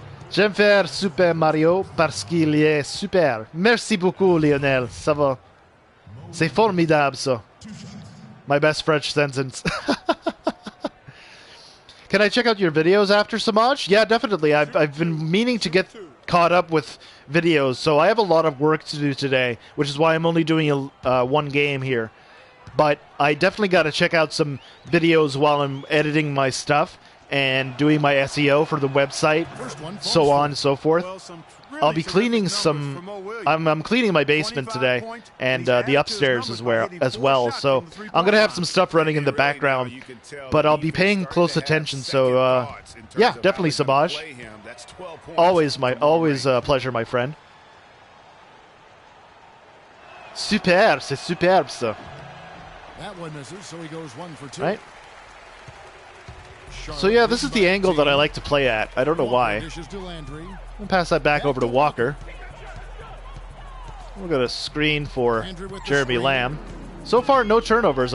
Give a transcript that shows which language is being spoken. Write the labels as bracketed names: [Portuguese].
[French] J'aime faire Super Mario parce qu'il est super. Merci beaucoup, Lionel. Ça va. C'est formidable, ça. [English] My best French sentence. Can I check out your videos after, Samaj? Yeah, definitely. I've been meaning to get caught up with videos, so I have a lot of work to do today, which is why I'm only doing one game here. But I definitely got to check out some videos while I'm editing my stuff and doing my SEO for the website, so on and so forth. I'll be cleaning some... I'm cleaning my basement today, and the upstairs as well. So I'm going to have some stuff running in the background, but I'll be paying close attention. So yeah, definitely, Samaj. Always a pleasure, my friend. [French] Superbe, c'est superbe, ça. [English] That one misses, so he goes 1 for 2. Right. So yeah, this is the angle that I like to play at. I don't know why. I'll pass that back over to Walker. We'll get a screen for Jeremy Lamb. So far, no turnovers.